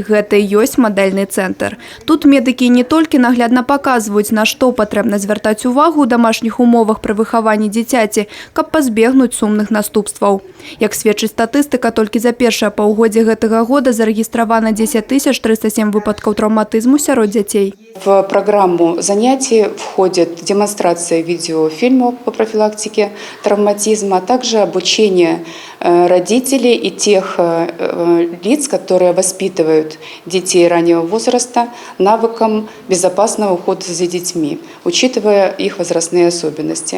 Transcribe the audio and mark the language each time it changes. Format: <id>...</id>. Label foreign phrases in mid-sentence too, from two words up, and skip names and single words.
<be>Гэта і ёсць мадэльны цэнтр. Тут медыкі не толькі наглядна паказваюць, на што патрэбна звяртаць увагу ў дамашніх умовах пры выхаванні дзіцяці, каб пазбегнуць сумных наступстваў. Як сведчыць статыстыка, толькі за першае паўгоддзе гэтага года зарэгістравана 10 307 выпадкаў траўматызму сярод дзяцей.</be> <ru>В программу занятий входит демонстрация видеофильмов по профилактике травматизма, а также обучение родителей и тех лиц, которые воспитывают детей раннего возраста, навыкам безопасного ухода за детьми, учитывая их возрастные особенности.</ru>